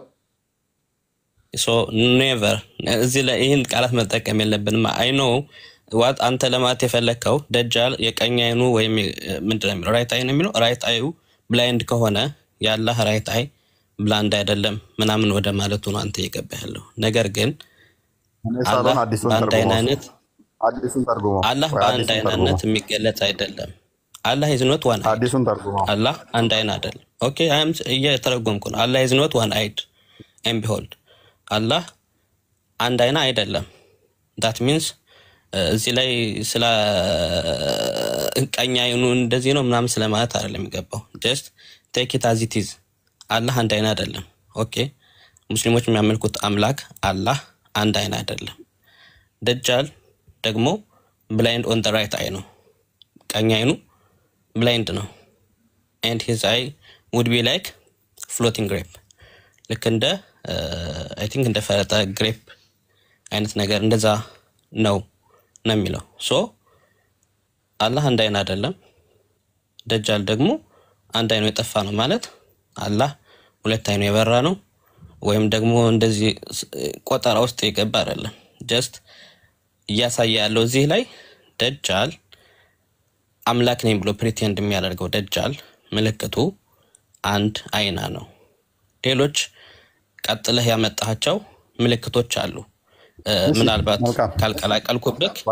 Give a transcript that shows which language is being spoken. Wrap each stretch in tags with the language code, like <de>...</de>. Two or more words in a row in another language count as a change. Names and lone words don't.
<en>So never</en> <am>እዚህ ላይ ይሄን ቃላት መጠቀም የለብንም።</am> <en>I know what</en> <am>አንተ ለማለት የፈለከው ደጃል የቀኝ አይኑ ወይም ምንድነው የሚለው</am> <en>right eye</en> <am>ነው የሚለው</am> <en>right eye blind</en> <am>ከሆነ ያላህ</am> <en>right eye blind</en> <am>አይደለም ምናምን ወደ ማለቱ ነው አንተ የገባህለው። ነገር ግን አላህ አንድ አይነት አላህ በአንድ አይነት የሚገለጽ አይደለም። አላህ</am> <en>is not one eyed።</en> <am>አላህ አንድ አይን አይደለም።</am> <en>OK I'm</en> <am>እየተረጎምኩ ነው። አላህ</am> <en>is not one eyed and behold</en> <am>አላህ አንድ አይና አይደለም።</am> <en>that means</en> <am>እዚህ ላይ ስለ ቀኝ አይኑ እንደዚህ ነው ምናምን ስለማለት አይደለም የሚገባው።</am> <en>just take it as it is።</en> <am>አላህ አንድ አይን አይደለም። ኦኬ ሙስሊሞች የሚያመልኩት አምላክ አላህ አንድ አይን አይደለም። ደጃል ደግሞ</am> <en>blind on the right eye</en> <am>ነው። ቀኝ አይኑ blind ነው</am> <en>and his eye would be like floating</en> <am>grape ልክ እንደ</am> <en>I think</en> <am>እንደ ፈረጠ ግሬፕ አይነት ነገር እንደዛ ነው የሚለው። ሶ አላህ አንድ አይን አይደለም፣ ደጃል ደግሞ አንድ አይኑ የጠፋ ነው ማለት አላህ ሁለት አይኑ የበራ ነው ወይም ደግሞ እንደዚህ ቆጠራ ውስጥ የገባ አይደለም። ጀስት እያሳየ ያለው እዚህ ላይ ደጃል አምላክ ነኝ ብሎ ፕሪቴንድ የሚያደርገው ደጃል ምልክቱ አንድ አይና ነው። ሌሎች ቀጥለህ ያመጣቸው ምልክቶች አሉ። ምናልባት ካልቀላቀልኩብክ</am>